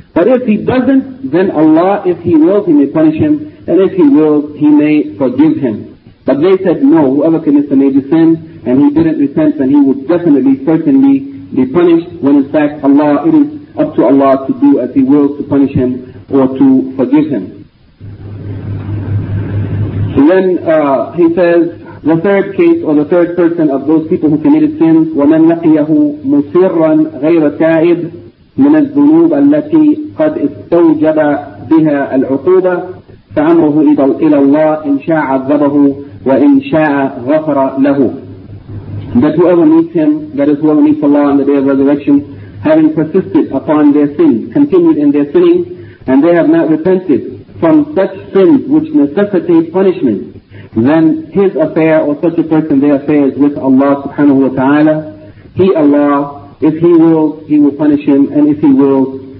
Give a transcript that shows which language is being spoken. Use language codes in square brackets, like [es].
[en] But if he doesn't, then Allah, if he wills, he may punish him, and if he wills, he may forgive him. But they said no, whoever commits a major sin and he didn't repent, then he would definitely, certainly be punished. When in fact Allah, it is up to Allah to do as he wills, to punish him or to forgive him. And then he says, the third case or the third person of those people who committed sins, [ar] وَمَنْ لَقِيَهُ مُسِرًّا غَيْرَ تَائِبٍ مِنَ الذُّنُوبَ الَّتِي قَدْ اسْتَوْجَبَ بِهَا الْعُقُوبَةِ فَعَمْرُهُ إِلَى اللَّهِ إِنْ شَاءَ عَذَّبَهُ وَإِنْ شَاءَ غَفَرَ لَهُ. [en] That whoever meets him, that is whoever meets Allah on the day of resurrection, having persisted upon their sins, continued in their sinning, and they have not repented from such sins which necessitate punishment, then his affair, or such a person, their affair is with Allah subhanahu wa ta'ala. He, Allah, if he wills, he will punish him, and if he wills,